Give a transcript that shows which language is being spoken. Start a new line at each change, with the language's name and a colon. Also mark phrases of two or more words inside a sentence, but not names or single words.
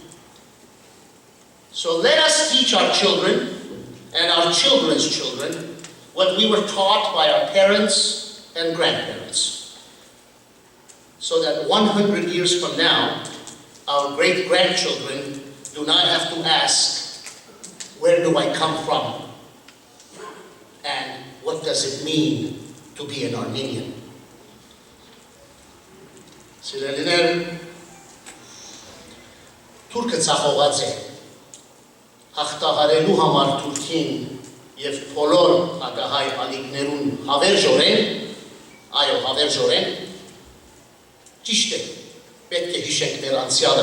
English: So let us teach our children and our children's children what we were taught by our parents and grandparents, so that 100 years from now, our great-grandchildren do not have to ask, where do I come from? And what does it mean to be an Armenian?
Armenian: Սիրելիներ, Թուրքը ցախողած է, հաղթահարելու համար Թուրքին և բոլոր հակահայ ալիքներուն հավերժորեն, այո, հավերժորեն, ճիշտ է, պետք է հիշենք մեր անցյալը,